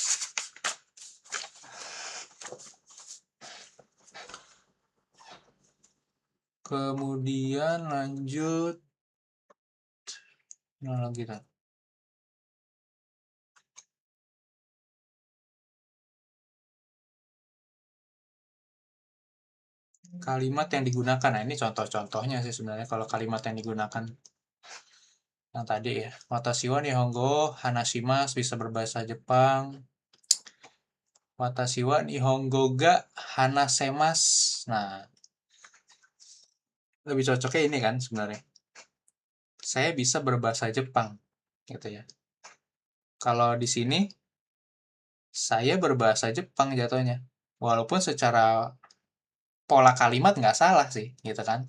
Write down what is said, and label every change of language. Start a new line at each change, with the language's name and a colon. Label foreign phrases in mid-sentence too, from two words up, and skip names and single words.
Indonesian: Kemudian lanjut, nah lagi dah. Kalimat yang digunakan. Nah, ini contoh-contohnya sih sebenarnya kalau kalimat yang digunakan. Yang tadi ya.
Japanese: 私は日本語話します,
Indonesian: bisa berbahasa Jepang.
Japanese: 私は日本語が話せます.
Indonesian: Nah, lebih cocoknya ini kan sebenarnya. Saya bisa berbahasa Jepang gitu ya. Kalau di sini saya berbahasa Jepang jatuhnya. Walaupun secara pola kalimat nggak salah sih gitu kan.